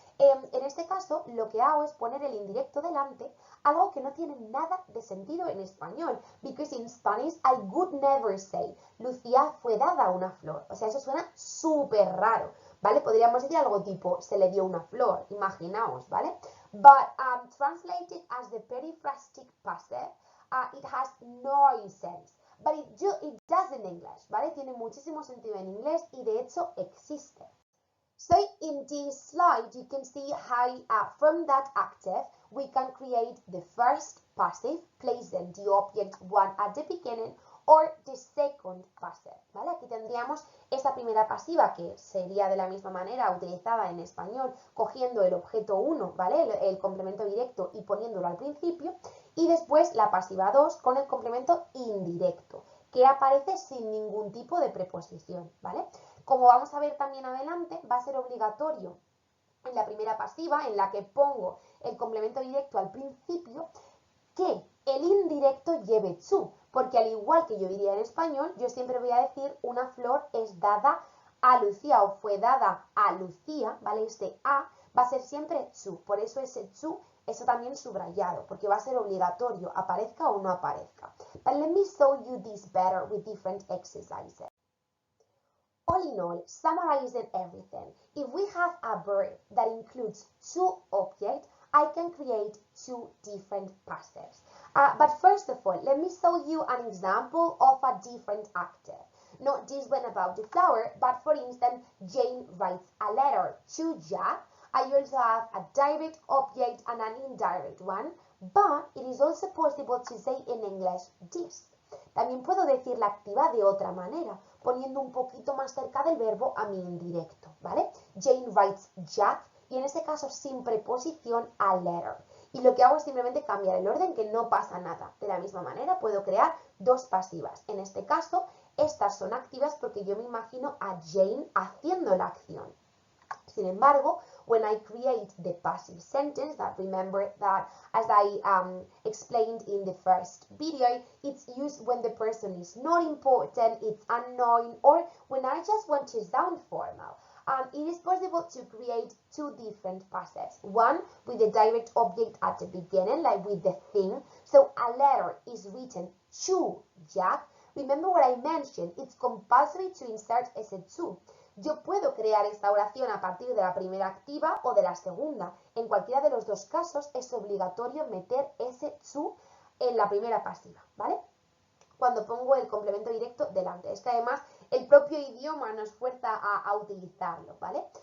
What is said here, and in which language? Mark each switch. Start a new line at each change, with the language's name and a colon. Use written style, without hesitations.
Spanish: En este caso, lo que hago es poner el indirecto delante, algo que no tiene nada de sentido en español.
English: Because in Spanish, I would never say,
Spanish: Lucía fue dada una flor. O sea, eso suena súper raro, ¿vale? Podríamos decir algo tipo, se le dio una flor, imaginaos, ¿vale?
English: But translated as the periphrastic passive, it has no sense. But it does in English,
Spanish: ¿vale? Tiene muchísimo sentido en inglés y de hecho existe.
English: So in this slide, you can see how from that active, we can create the first passive, placing the object 1 at the beginning, or the second passive,
Spanish: ¿vale? Aquí tendríamos esta primera pasiva que sería de la misma manera utilizada en español, cogiendo el objeto 1, ¿vale? El complemento directo y poniéndolo al principio, y después la pasiva 2 con el complemento indirecto, que aparece sin ningún tipo de preposición, ¿vale? Como vamos a ver también adelante, va a ser obligatorio en la primera pasiva, en la que pongo el complemento directo al principio, que el indirecto lleve to, porque al igual que yo diría en español, yo siempre voy a decir una flor es dada a Lucía o fue dada a Lucía, ¿vale? Este a va a ser siempre to, por eso ese to, eso también subrayado, porque va a ser obligatorio, aparezca o no aparezca.
English: But let me show you this better with different exercises. All in all, summarizing everything, if we have a verb that includes two objects, I can create two different passives. But first of all, let me show you an example of a different active. Not this one about the flower, but for instance, Jane writes a letter to Jack. I also have a direct object and an indirect one, but it is also possible to say in English this.
Spanish: También puedo decir la activa de otra manera, poniendo un poquito más cerca del verbo a mi indirecto, ¿vale?
English: Jane writes Jack,
Spanish: y en este caso sin preposición
English: a letter.
Spanish: Y lo que hago es simplemente cambiar el orden, que no pasa nada. De la misma manera puedo crear dos pasivas. En este caso, estas son activas porque yo me imagino a Jane haciendo la acción. Sin embargo,
English: when I create the passive sentence, that remember that as I explained in the first video, it's used when the person is not important, it's unknown, or when I just want to sound formal. It is possible to create two different passives. One with the direct object at the beginning, like with the thing. So a letter is written to Jack. Remember what I mentioned, it's compulsory to insert
Spanish: ese to. Yo puedo crear esta oración a partir de la primera activa o de la segunda. En cualquiera de los dos casos es obligatorio meter ese to en la primera pasiva, ¿vale? Cuando pongo el complemento directo delante. Es que además el propio idioma nos fuerza a utilizarlo, ¿vale?